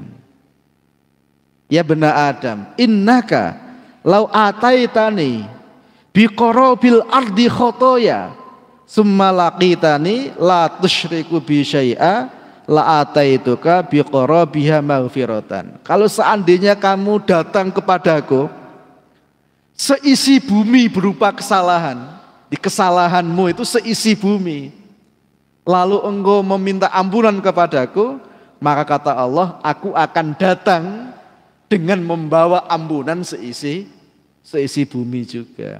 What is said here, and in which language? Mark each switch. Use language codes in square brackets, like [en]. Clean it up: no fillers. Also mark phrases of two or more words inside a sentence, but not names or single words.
[ar] يا ابن آدم إنك لو أتيتني بقراب الأرض خطايا ثم لقيتني لا تشرك بي شيئا لأتيتك بقرابها مغفرة. [id] Kalau seandainya kamu datang kepadaku seisi bumi berupa kesalahan, di kesalahanmu itu seisi bumi, lalu engkau meminta ampunan kepadaku, maka kata Allah, aku akan datang dengan membawa ampunan seisi bumi juga.